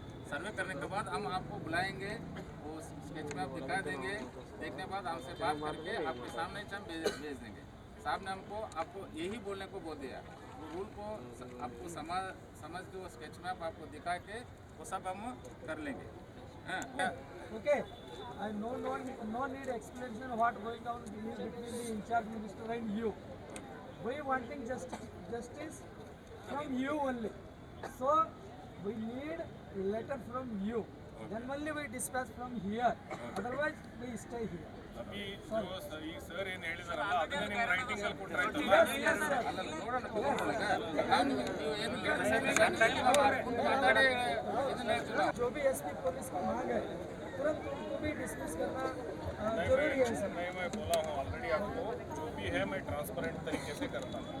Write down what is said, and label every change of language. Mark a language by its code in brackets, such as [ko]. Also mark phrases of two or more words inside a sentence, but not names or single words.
[hi] सर्वे करने के बाद हम आपको बुलाएंगे, वो स्केच में आप दिखा देंगे, देखने के बाद हमसे बात करके आपके सामने हम भेज देंगे। साहब ने हमको आपको यही बोलने को बोल दिया, वो रूल को आपको समझ के वो स्केच मैप आपको दिखा के वो सब हम कर लेंगे। [en] Okay, I no need explanation what going on between the in-charge minister and you. We wanting justice from you only. So we need letter from you. Then only we dispatch from here. Otherwise we stay here. [hi] अभी जो [kn] ಈ ಸರ್ ಏನು ಹೇಳಿದಾರಲ್ಲ ಅದನ್ನ ನೀವು ರೈಟಿಂಗ್ ಅಲ್ಲಿ ಕೊಟ್ರೆ ಆಯ್ತಲ್ಲ. [hi] जो भी एसपी पुलिस की मांग है तुरंत उनको भी डिस्मिस करना जरूरी है सर। मैं बोला हूँ ऑलरेडी आपको, जो भी है मैं ट्रांसपेरेंट तरीके से करता हूँ।